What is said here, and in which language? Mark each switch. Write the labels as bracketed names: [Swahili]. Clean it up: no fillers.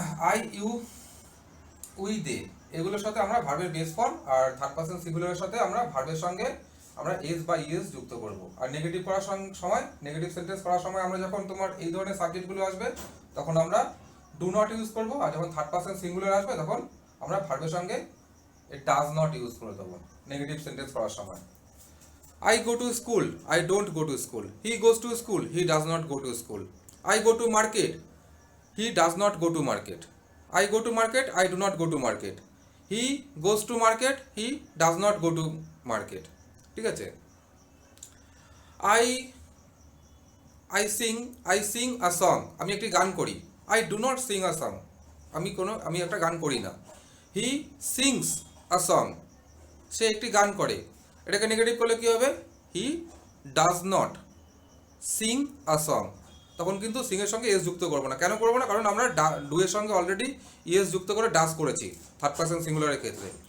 [Bangla] I U we they এগুলোর সাথে আমরা ভার্বের বেস ফর্ম, আর থার্ড পারসন সিঙ্গুলারের সাথে আমরা ভার্বের সঙ্গে আমরা এস বা ইএস যুক্ত করব। আর নেগেটিভ করার সময়, নেগেটিভ সেন্টেন্স করার সময় আমরা যখন তোমার এই ধরনের সাবজেক্টগুলো আসবে তখন আমরা ডু নট ইউজ করব, আর যখন থার্ড পারসন সিঙ্গুলার আসবে তখন আমরা ভার্বের সঙ্গে ডাজ নট ইউজ করে দেবো নেগেটিভ সেন্টেন্স করার সময়। [English] I go to school, I don't go to school. He goes to school, he does not go to school. I go to market, he does not go to market. I go to market, I do not go to market. He goes to market, he does not go to market. [Bangla] ঠিক আছে, [English] I sing a song, [Bangla] আমি একটি গান করি। [English] I do not sing a song, [Bangla] আমি একটা গান করি না। [English] He sings a song, [Bangla] সে একটি গান করে। এটাকে নেগেটিভ করলে কি হবে, [English] he does not sing a song, [Bangla] তখন কিন্তু সিং এর সঙ্গে এস যুক্ত করবো না। কেন করবো না, কারণ আমরা ডু এর সঙ্গে অলরেডি ইএস যুক্ত করে ডাজ করেছি থার্ড পারসন সিঙ্গুলারের ক্ষেত্রে।